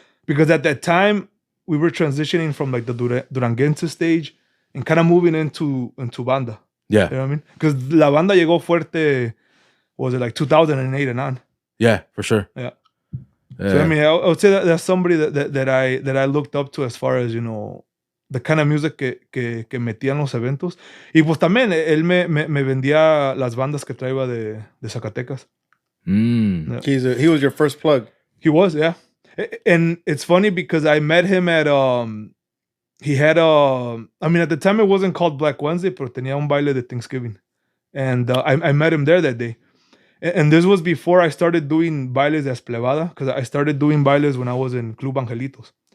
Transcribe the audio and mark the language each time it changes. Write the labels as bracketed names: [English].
[English] Because at that time, we were transitioning from like the Duranguense stage and kind of moving into banda. Yeah. You know what I mean? Because [Spanish] la banda llegó fuerte, [English] was it like 2008 and on? Yeah, for sure. Yeah. So I mean, I would say that's somebody that I looked up to as far as, you know, the kind of music [Spanish] que metía en los eventos. Y pues también él me vendía las bandas que traía de Zacatecas. Mm. [English] Yeah. He was your first plug. He was, yeah. And it's funny because I met him at he had I mean, at the time it wasn't called Black Wednesday, [Spanish] pero tenía un baile de Thanksgiving. [English] And I met him there that day. And this was before I started doing bailes as Plebada, because I started doing bailes when I was in Club Angelitos.